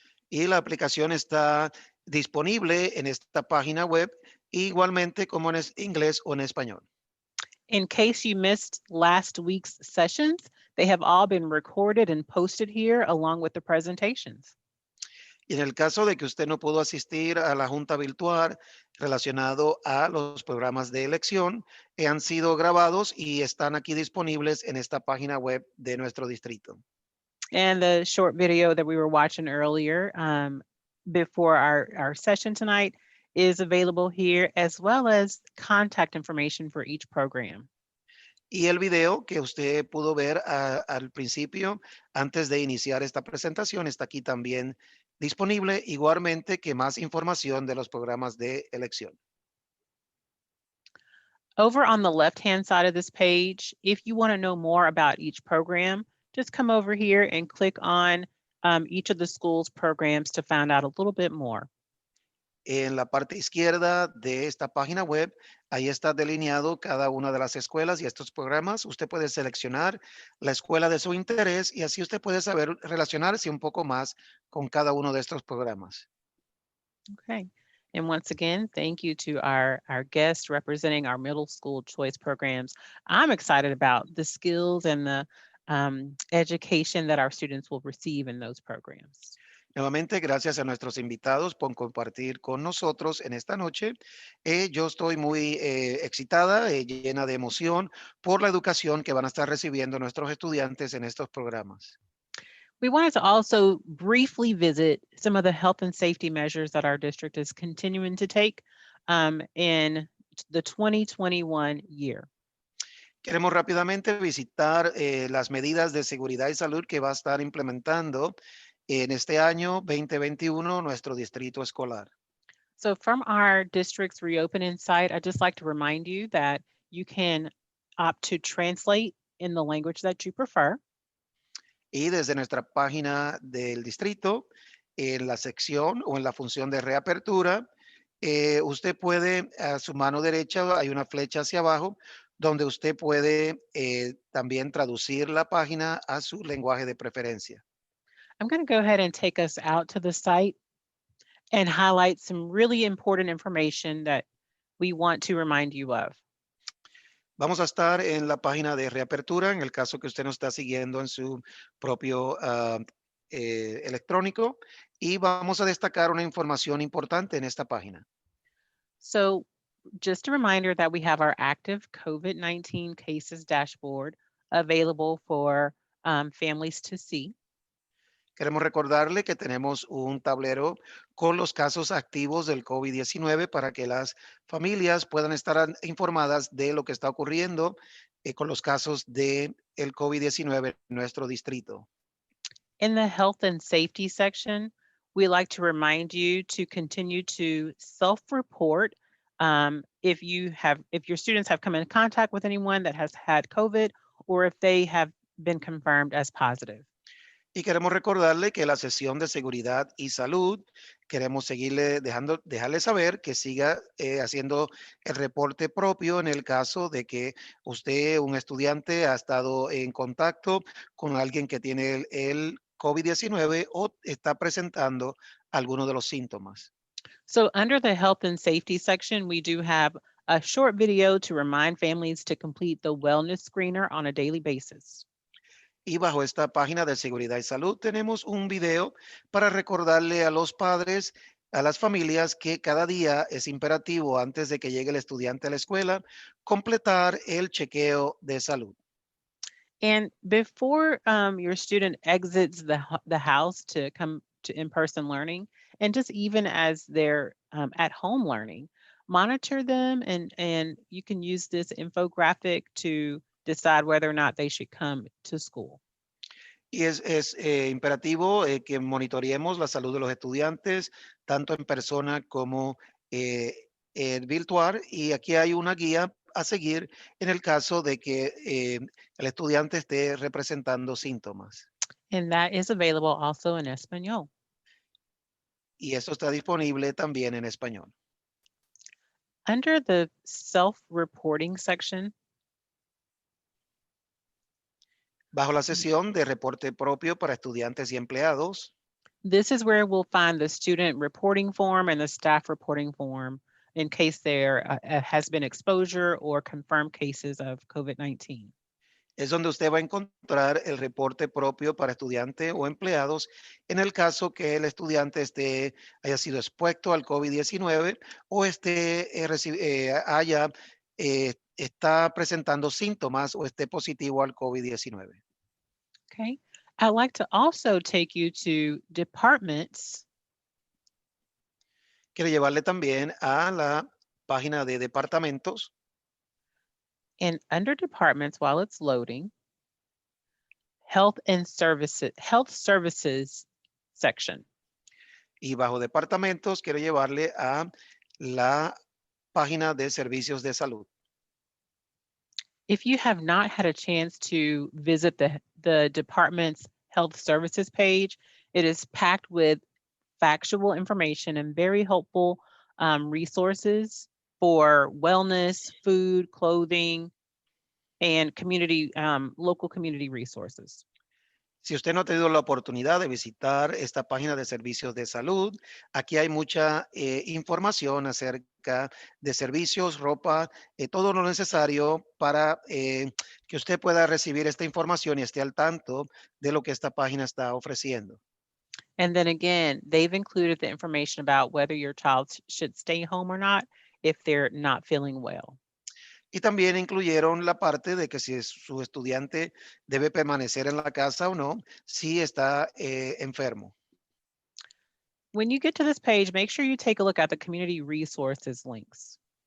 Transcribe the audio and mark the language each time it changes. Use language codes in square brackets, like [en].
[es] Y la aplicación está disponible en esta página web, igualmente como en inglés o en español. [en] In case you missed last week's sessions, they have all been recorded and posted here along with the presentations. [es] Y en el caso de que usted no pudo asistir a la junta virtual relacionado a los programas de elección, han sido grabados y están aquí disponibles en esta página web de nuestro distrito. [en] And the short video that we were watching earlier before our session tonight is available here, as well as contact information for each program. [es] Y el video que usted pudo ver al principio, antes de iniciar esta presentación, está aquí también disponible, igualmente que más información de los programas de elección. [en] Over on the left-hand side of this page, if you want to know more about each program, just come over here and click on each of the school's programs to find out a little bit more. [es] En la parte izquierda de esta página web, ahí está delineado cada una de las escuelas y estos programas. Usted puede seleccionar la escuela de su interés y así usted puede saber relacionarse un poco más con cada uno de estos programas. Okay. [en] And once again, thank you to our guests representing our middle school choice programs. I'm excited about the skills and the education that our students will receive in those programs. [es] Nuevamente, gracias a nuestros invitados por compartir con nosotros en esta noche. Yo estoy muy excitada, llena de emoción por la educación que van a estar recibiendo nuestros estudiantes en estos programas. [en] We wanted to also briefly visit some of the health and safety measures that our district is continuing to take in the 2021 year. [es] Queremos rápidamente visitar las medidas de seguridad y salud que va a estar implementando en este año 2021 nuestro distrito escolar. [en] So from our district's reopening site, I'd just like to remind you that you can opt to translate in the language that you prefer. [es] Y desde nuestra página del distrito, en la sección o en la función de reapertura, usted puede, a su mano derecha hay una flecha hacia abajo, donde usted puede también traducir la página a su lenguaje de preferencia. [en] I'm going to go ahead and take us out to the site. and highlight some really important information that we want to remind you of. [es] Vamos a estar en la página de reapertura en el caso que usted nos está siguiendo en su propio electrónico y vamos a destacar una información importante en esta página. [en] So just a reminder that we have our active COVID-19 cases dashboard available for families to see. [es] Queremos recordarle que tenemos un tablero con los casos activos del COVID-19 para que las familias puedan estar informadas de lo que está ocurriendo con los casos del COVID-19 en nuestro distrito. [en] In the health and safety section, we like to remind you to continue to self-report if your students have come in contact with anyone that has had COVID or if they have been confirmed as positive. [es] Y queremos recordarle que la sesión de seguridad y salud, queremos dejarle saber que siga haciendo el reporte propio en el caso de que usted, un estudiante, ha estado en contacto con alguien que tiene el COVID-19 o está presentando alguno de los síntomas. [en] So under the health and safety section, we do have a short video to remind families to complete the wellness screener on a daily basis. [es] Y bajo esta página de seguridad y salud tenemos un video para recordarle a los padres, a las familias, que cada día es imperativo antes de que llegue el estudiante a la escuela, completar el chequeo de salud. [en] And before your student exits the house to come to in-person learning, and just even as they're at home learning, monitor them and you can use this infographic to decide whether or not they should come to school. [es] Y es imperativo que monitoreemos la salud de los estudiantes, tanto en persona como virtual. Y aquí hay una guía a seguir en el caso de que el estudiante esté representando síntomas. [en] And that is available also in Espanol. [es] Y esto está disponible también en español. [en] Under the self-reporting section, [es] Bajo la sesión de reporte propio para estudiantes y empleados, [en] this is where we'll find the student reporting form and the staff reporting form in case there has been exposure or confirmed cases of COVID-19. [es] es donde usted va a encontrar el reporte propio para estudiantes o empleados en el caso que el estudiante haya sido expuesto al COVID-19 o está presentando síntomas o esté positivo al COVID-19. Okay. [en] I'd like to also take you to departments. [es] Quiero llevarle también a la página de departamentos. [en] And under departments, while it's loading, health services section. [es] Y bajo departamentos quiero llevarle a la página de servicios de salud. [en] If you have not had a chance to visit the department's health services page, it is packed with factual information and very helpful resources for wellness, food, clothing, and local community resources. [es] Si usted no ha tenido la oportunidad de visitar esta página de servicios de salud, aquí hay mucha información acerca de servicios, ropa, todo lo necesario para que usted pueda recibir esta información y esté al tanto de lo que esta página está ofreciendo. [en] And then again, they've included the information about whether your child should stay home or not if they're not feeling well. [es] Y también incluyeron la parte de que si su estudiante debe permanecer en la casa o no, si está enfermo. [en] When you get to this page, make sure you take a look at the community resources links.